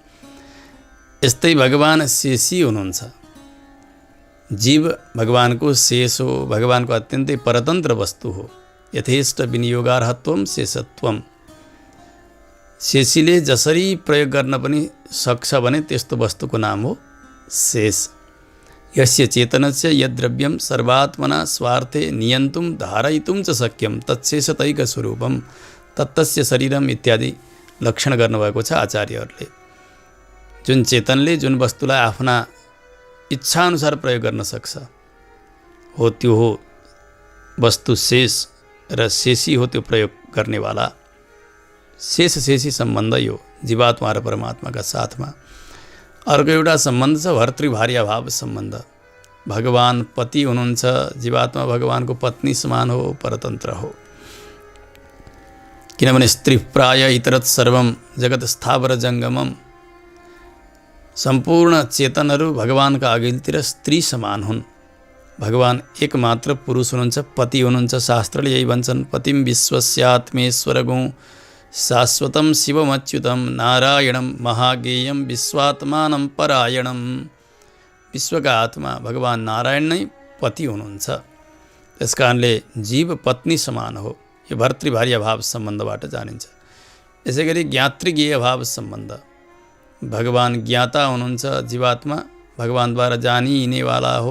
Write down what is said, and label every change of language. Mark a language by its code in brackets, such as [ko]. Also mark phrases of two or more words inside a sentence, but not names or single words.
[ne] यस्तै भगवान शेषी हुनुहुन्छ, जीव भगवानको शेष हो, भगवानको अत्यन्तै परतन्त्र वस्तु हो। [sa] यथेष्ट विनियोगार्हत्वम शेषत्वम। [ne] शेषीले जसरी प्रयोग गर्न पनि सक्छ भने त्यस्तो वस्तुको नाम हो शेष। [sa] यस्य चेतनस्य यद्द्रव्यम सर्वात्मना स्वार्थे नियन्तुं धारयितुं च शक्यं तत्शेषतैक स्वरूपम तत्तस्य शरीरम [ne] इत्यादि लक्षण गर्नुभएको छ आचार्यहरूले। जुन चेतनले जुन वस्तुलाई आफ्ना इच्छाअनुसार प्रयोग गर्न सक्छ हो त्यो हो वस्तु शेष, र शेषी हो त्यो प्रयोग गर्नेवाला। शेष शेषी सम्बन्ध यो जीवात्मा र परमात्माका साथमा। अर्को एउटा सम्बन्ध छ भर्तृभार्या भाव सम्बन्ध। भगवान पति हुनुहुन्छ, जीवात्मा भगवानको पत्नी समान हो, परतन्त्र हो। [sa] किनभने स्त्री प्राय इतरत सर्वम जगत स्थावर जङ्गमम। [ne] सम्पूर्ण चेतनहरू भगवानका अघिल्तिर स्त्री समान हुन्। भगवान एकमात्र पुरुष हुनुहुन्छ, पति हुनुहुन्छ। शास्त्रले यही भन्छन्, [sa] पतिम विश्वस्यात्मेश्वरगुं शाश्वतं शिवमच्युतं नारायणं महागेयं विश्वात्मानं परायणं। [ne] विश्वका आत्मा भगवान नारायण नै पति हुनुहुन्छ। त्यस कारणले जीव पत्नी समान हो। यो भर्तृभार्या भाव सम्बन्धबाट जानिन्छ। यसै गरी ज्ञातृज्ञेय भाव सम्बन्ध। भगवान ज्ञाता हुनुहुन्छ, जीवात्मा भगवानद्वारा जानिनेवाला हो।